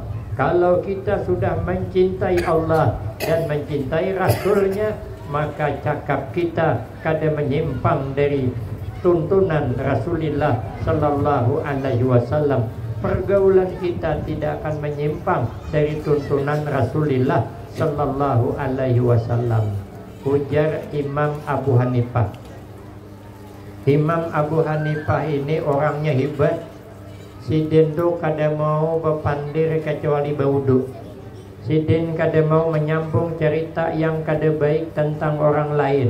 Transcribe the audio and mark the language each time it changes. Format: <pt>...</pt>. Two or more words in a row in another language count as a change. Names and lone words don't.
<id>Kalau kita sudah mencintai Allah dan mencintai Rasulnya, maka cakap kita kada menyimpang dari tuntunan Rasulullah</id> <ar>Sallallahu Alaihi Wasallam.</ar> <id>Pergaulan kita tidak akan menyimpang dari tuntunan Rasulullah</id> <ar>Sallallahu Alaihi Wasallam.</ar> <id>Ujar Imam Abu Hanifah. Imam Abu Hanifah ini orangnya hebat.</id> <bjn>Sidin tu kada mau berpandir kecuali berwudu. Sidin kada</bjn> <id>mau menyambung cerita yang kada baik tentang orang lain.</id>